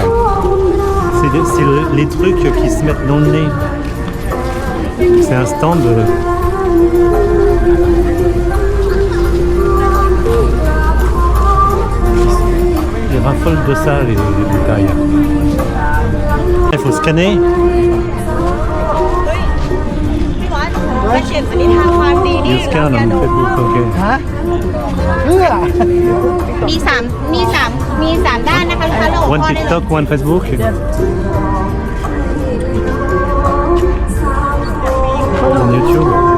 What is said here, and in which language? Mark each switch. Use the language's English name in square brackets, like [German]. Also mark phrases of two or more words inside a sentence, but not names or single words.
[French] C'est les trucs qui se mettent dans le nez. C'est un stand. Ils raffolent de ça les bouteilles. Il faut scanner. [Thai] จะเขียนอันนี้ทางความดีนี่ [English] You scan on Facebook, ok. [Thai] มีสามด้านนะคะลูกค้าเรา [English] One TikTok, one Facebook. On YouTube.